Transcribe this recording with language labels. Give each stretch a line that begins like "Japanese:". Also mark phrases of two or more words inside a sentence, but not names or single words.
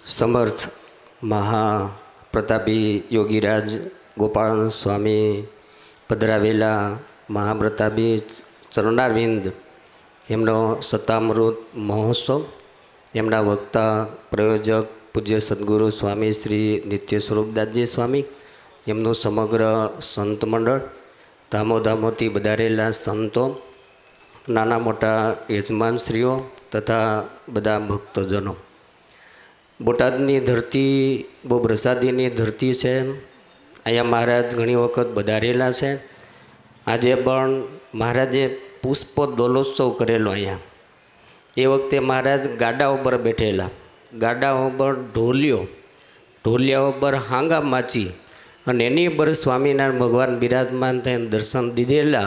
Gujarati: સમર્થ મહાપ્રતાપી યોગીરાજ ગોપાળ સ્વામી પધરાવેલા મહાપ્રતાપી ચરણારવિંદ એમનો સત્તામૃત મહોત્સવ એમના વક્તા પ્રયોજક પૂજ્ય સદ્ગુરુ સ્વામી શ્રી નિત્ય સ્વરૂપદાસજી સ્વામી એમનું સમગ્ર સંત મંડળ ધામોધામોથી બધારેલા સંતો નાના મોટા યજમાનશ્રીઓ તથા બધા ભક્તજનો। બોટાદની ધરતી બહુ પ્રસાદીની ધરતી છે। અહીંયા મહારાજ ઘણી વખત બધારેલા છે। આજે પણ મહારાજે પુષ્પ દોલોત્સવ કરેલો। અહીંયા એ વખતે મહારાજ ગાડા પર બેઠેલા, ગાડા પર ઢોલિયા પર હાંગા માચી અને એની પર સ્વામીનારાયણ ભગવાન બિરાજમાન થઈને દર્શન દીધેલા।